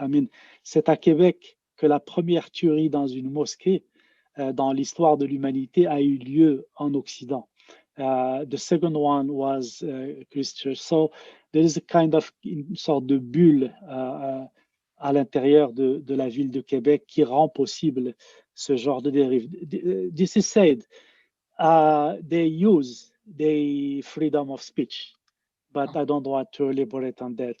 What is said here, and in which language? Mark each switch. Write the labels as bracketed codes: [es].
[en] I mean, [fr] c'est à Québec que la première tuerie dans une mosquée dans l'histoire de l'humanité a eu lieu en Occident. [en] The second one was Christchurch. So there is a kind of [fr] une sorte de bulle à l'intérieur de la ville de Québec qui rend possible ce genre de dérive. [en] This is said, they use the freedom of speech, but I don't want to elaborate on that.